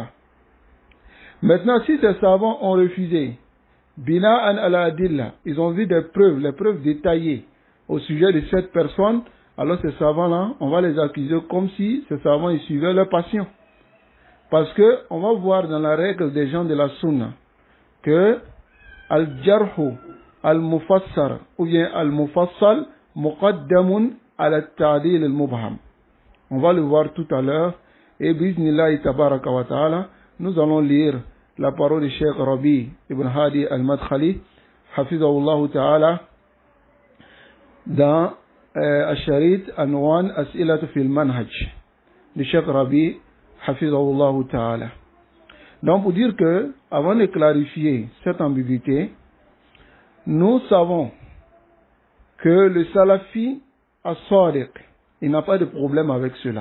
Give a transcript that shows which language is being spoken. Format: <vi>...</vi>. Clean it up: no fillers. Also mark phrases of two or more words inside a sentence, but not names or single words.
<fr>Maintenant, si ces savants ont refusé,</fr> <ar>بناءً على أدلة,</ar> <fr>ils ont vu des preuves, les preuves détaillées au sujet de cette personne, alors ces savants-là, on va les accuser comme si ces savants ils suivaient leur passion. Parce que on va voir dans la règle des gens de la sunna que</fr> <ar>الجرح المفسر</ar> <fr>ou bien</fr> <ar>المفصل مقدم على التعديل المبهم.</ar> <fr>On va le voir tout à l'heure et</fr> <ar>بسم الله تبارك وتعالى,</ar> <fr>nous allons lire la parole du Cheikh Rabi ibn Hadi al-Madkhali</fr> <ar>حفظه الله تعالى</ar> <fr>dans</fr> <ar>الشريط عنوان أسئلة في المنهج</ar> <fr>du Cheikh Rabi</fr> <ar>حفظه الله تعالى.</ar> <fr>Donc pour dire que, avant de clarifier cette ambiguïté, nous savons que le</fr> <ar>السلفي الصادق,</ar> <fr>il n'a pas de problème avec cela.</fr>